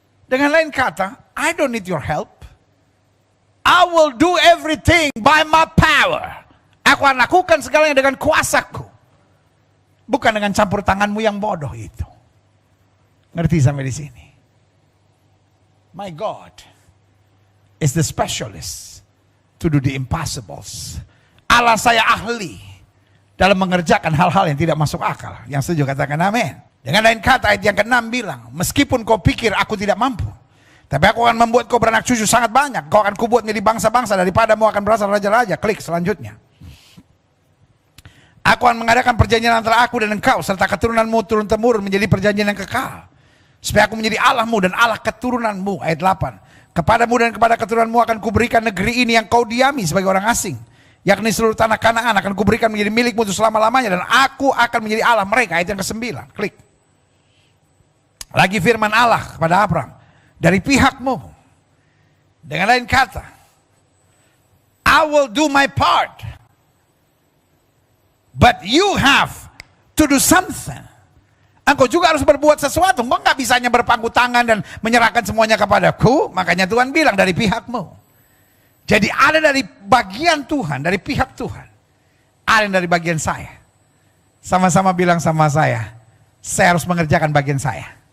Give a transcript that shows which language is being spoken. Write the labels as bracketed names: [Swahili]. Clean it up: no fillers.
[Indonesian] Dengan lain kata, [English] I don't need your help. I will do everything by my power. [Indonesian] Aku akan lakukan segalanya dengan kuasaku. Bukan dengan campur tanganmu yang bodoh itu. Ngerti sampai di sini? [English] My God is the specialist to do the impossibles. [Indonesian] Allah saya ahli dalam mengerjakan hal-hal yang tidak masuk akal. Yang setuju katakan amin. Dengan lain kata ayat yang ke-6 bilang, meskipun kau pikir aku tidak mampu, tapi aku akan membuat kau beranak cucu sangat banyak. Kau akan kubuat menjadi bangsa-bangsa, daripadamu akan berasal raja-raja. Klik selanjutnya. Aku akan mengadakan perjanjian antara aku dan engkau, serta keturunanmu turun-temurun menjadi perjanjian yang kekal. Supaya aku menjadi Allahmu dan Allah keturunanmu. Ayat 8. Kepadamu dan kepada keturunanmu akan kuberikan negeri ini yang kau diami sebagai orang asing. Yakni seluruh tanah Kanaan akan kuberikan menjadi milikmu untuk selama-lamanya. Dan aku akan menjadi Allah mereka. Ayat yang ke-9. Klik. Lagi firman Allah kepada Abraham. Dari pihakmu. Dengan lain kata, [English] I will do my part. But you have to do something. [Indonesian] Engkau juga harus berbuat sesuatu. Engkau nggak bisa hanya berpangku tangan dan menyerahkan semuanya kepadaku. Makanya Tuhan bilang dari pihakmu. Jadi ada dari bagian Tuhan, dari pihak Tuhan. Ada yang dari bagian saya. Sama-sama bilang sama saya harus mengerjakan bagian saya.